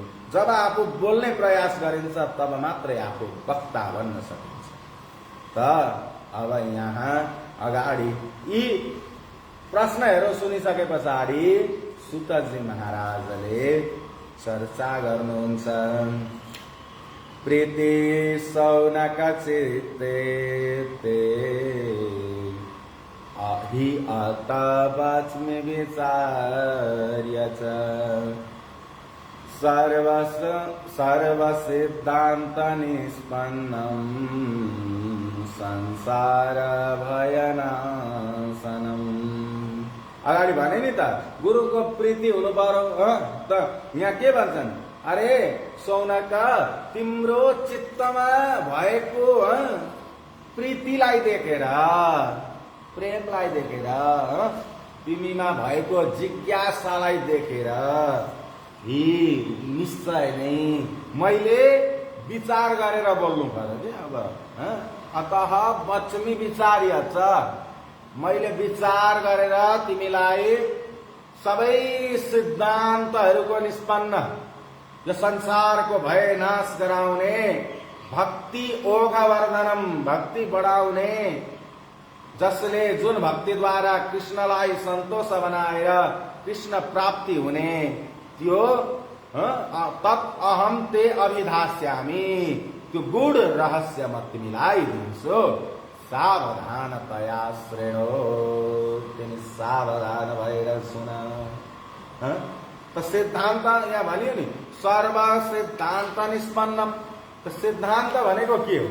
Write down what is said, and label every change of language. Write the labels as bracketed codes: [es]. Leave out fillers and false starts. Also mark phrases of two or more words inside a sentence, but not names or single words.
[ne] जब आफू बोल्ने प्रयास गरिन्छ तब मात्रै आफू वक्ता बन्न सकिन्छ। त अब यहाँ अगाडि यी प्रश्नहरू सुनिसके पछाडि सुतजी महाराजले चर्चा गर्नुहुन्छ। [sa] प्रीति सौनक चित्ते ते हि अत वच्मि विचार्य च सर्वसिद्धान्त निष्पन्नम् संसार भयनाशनम्। [ne] अगाडि भने नि त गुरुको प्रीति हुनु पर्यो। त यहाँ के भन्छन्? अरे सौनक, तिम्रो चित्तमा भएको प्रीतिलाई देखेर, प्रेमलाई देखेर, तिमीमा भएको जिज्ञासालाई देखेर यी निश्चय नै मैले विचार गरेर बोल्नु पर्यो कि। [sa] अब अतः वच्मि विचार्य च, [ne] मैले विचार गरेर तिमीलाई सबै सिद्धान्तहरूको निष्पन्न, यो संसारको भय नाश गराउने, [sa] भक्ति ओघवर्धनम, [ne] भक्ति बढाउने, जसले जुन भक्तिद्वारा कृष्णलाई सन्तोष बनाएर कृष्ण प्राप्ति हुने त्यो [sa] तत् अहम ते अभिधास्यामि, [ne] त्यो गुड रहस्य म तिमीलाई दिन्छु। [sa] सावधानतया श्रेणो, [ne] तिमी सावधान भएर सुन। त सिद्धान्त यहाँ भनियो नि, [sa] सर्व सिद्धान्त निष्पन्नम। [ne] त सिद्धान्त भनेको के हो?